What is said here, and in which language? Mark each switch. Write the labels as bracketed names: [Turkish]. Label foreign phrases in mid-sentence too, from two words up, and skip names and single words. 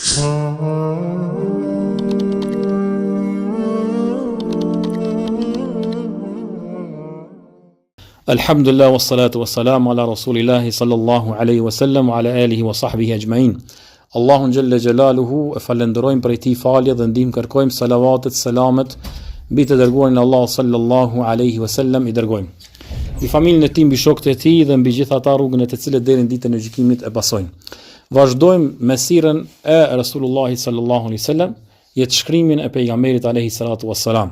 [Arabic] الحمد لله والصلاة والسلام على رسول الله صلى الله عليه وسلم وعلى آله وصحبه أجمعين. [Albanian] Allahun [Arabic] جل جلاله [Albanian] e falenderojmë për ti falje dhe ndihmë kërkojmë, salavatet, selamet mbi të dërguarin Allah [Arabic] صلى الله عليه وسلم [Albanian] i dërgojmë. Mbi familjen e tij, mbi shokët e tij dhe mbi gjithë ata rrugën e të cilët deri në ditën e gjykimit e pasojnë. Vazhdojmë me sirën e Rasulullahit [Arabic] صلى الله عليه وسلم, [Albanian] jetë shkrimin e pejgamberit [Arabic] عليه الصلاة والسلام.